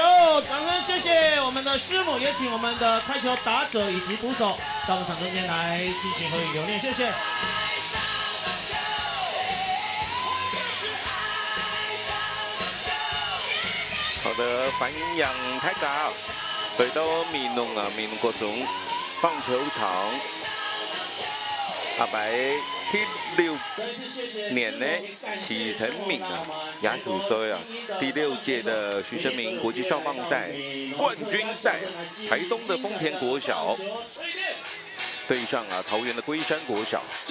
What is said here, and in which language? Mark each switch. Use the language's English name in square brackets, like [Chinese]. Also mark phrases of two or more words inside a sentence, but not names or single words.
[Chinese] 掌声谢谢我们的师母，也请我们的开球打者以及捕手到我们场中间来进行合影留念，谢谢。好的，欢迎大家回到美浓國中棒球場。阿白第6年呢，启成敏雅土賽第6屆的徐生明國際少棒賽冠軍賽，台東的豐田國小對上桃園的龜山國小。